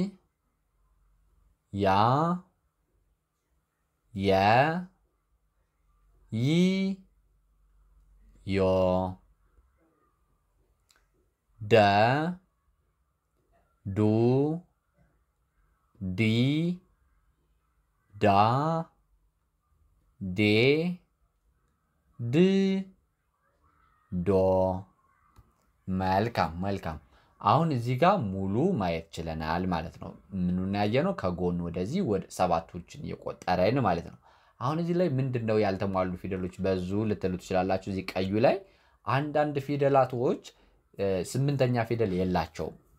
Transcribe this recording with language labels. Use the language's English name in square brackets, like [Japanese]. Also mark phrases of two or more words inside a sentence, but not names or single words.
[Amharic] ያ የ ي يو دا دو دي دا دي د ዶ መልካም አሁን እዚህ ጋር ሙሉ ማየት ችለናል ማለት ነው ምኑን ያየነው ከጎን ወደዚህ ወደ ሰባቶችን እየቆጠረን ማለት ነው አሁን እዚህ ላይ ምንድነው ያልተሟሉ ፊደሎች በዙ ልትሉ ትችላላችሁ እዚህ ቀዩ ላይ አንዳንድ ፊደላቶች ስምንተኛ ፊደል የላቸውም